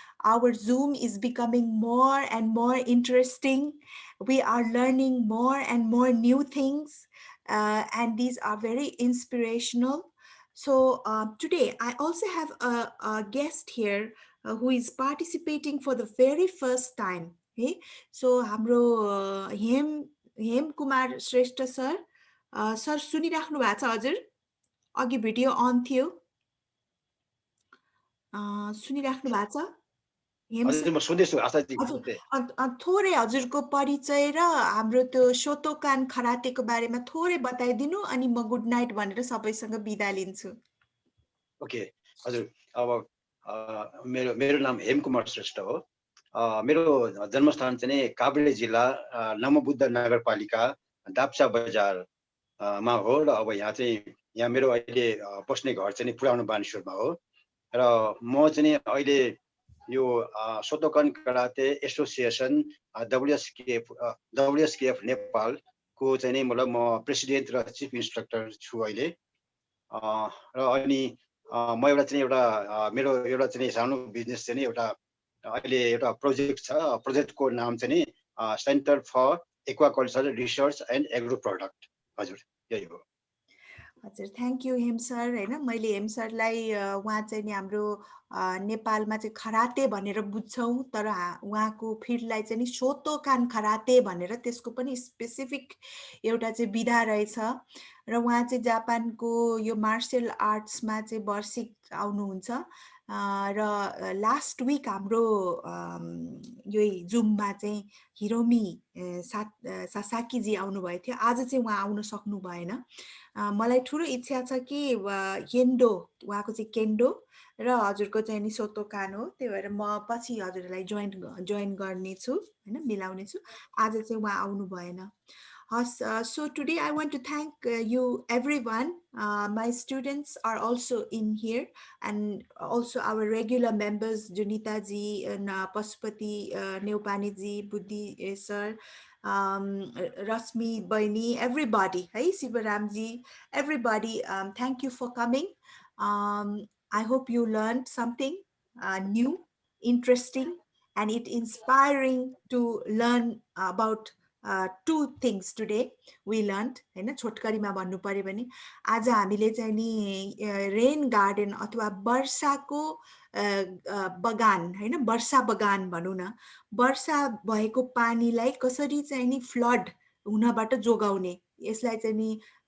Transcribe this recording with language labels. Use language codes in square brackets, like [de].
[en] Our Zoom is becoming more and more interesting. We are learning more and more new things, and these are very inspirational. So today I also have a guest here who is participating for the very first time. Hey, so [ne] हाम्रो Hem Kumar Shrestha sir, sir सुनिराख्नु भएको छ हजुर? अघि video on थियो, सुनिराख्नु भएको छ? हेम सर, हजुर म सुन्दैछु आशाजी हजुर, भन्दै। थोरै हजुरको परिचय र हाम्रो त्यो सोतोकान खरातेको बारेमा थोरै बताइदिनु, अनि म गुड नाइट भनेर सबैसँग बिदा लिन्छु। ओके हजुर, अब मेरो मेरो नाम हेम कुमार श्रेष्ठ हो। मेरो जन्मस्थान चाहिँ नि काभ्रे जिल्ला नमबुद्ध नगरपालिका दाप्चा बजार मा हो र अब यहाँ मेरो अहिले बस्ने घर चाहिँ नि पुरानो बानेश्वरमा हो र म चाहिँ नि अहिले यो सोतोकान कराते एसोसिएसन WSKF नेपालको चाहिँ नि मतलब म प्रेसिडेन्ट र चिफ इन्स्ट्रक्टर छु अहिले। र अनि म एउटा चाहिँ मेरो एउटा चाहिँ सानो बिजनेस चाहिँ नि एउटा अहिले एउटा प्रोजेक्ट छ। प्रोजेक्टको नाम चाहिँ नि centre for aquaculture research and agro product. हजुर यही हो। हजुर, थ्याङ्क यू हेम सर। होइन, मैले हेम सरलाई उहाँ चाहिँ नि हाम्रो नेपालमा चाहिँ खराते भनेर बुझ्छौँ, तर उहाँको फिल्डलाई चाहिँ नि सोतोकान खराते भनेर त्यसको पनि स्पेसिफिक एउटा चाहिँ विधा रहेछ। र उहाँ चाहिँ जापानको यो मार्सल आर्ट्समा चाहिँ वार्षिक आउनुहुन्छ र लास्ट विक हाम्रो यही जुममा चाहिँ हिरोमी सासाकीजी आउनुभएको थियो। आज चाहिँ उहाँ आउन सक्नु भएन। मलाई ठुलो इच्छा छ कि केन्डो, उहाँको चाहिँ केन्डो र हजुरको चाहिँ नि सोतोकान हो, त्यही भएर म पछि हजुरलाई जोइन गर्नेछु, होइन, मिलाउने छु। आज चाहिँ उहाँ आउनु भएन। [en] So today I want to thank you everyone. My students are also in here, and also our regular members, Junita ji, and Pasupati Neupani ji, Buddhi sir, Rasmi Baini, everybody, hey, Sibaram ji, everybody, thank you for coming. I hope you learned something new, interesting, and it inspiring to learn about two things today we learned, हैन। [ne] छोटकरीमा भन्नु पर्यो भने आज हामीले चाहिँ नि rain garden अथवा वर्षाको बगान, हैन, वर्षा बगान भनौँ न, वर्षा भएको पानीलाई कसरी चाहिँ नि फ्लड हुनबाट जोगाउने, यसलाई चाहिँ नि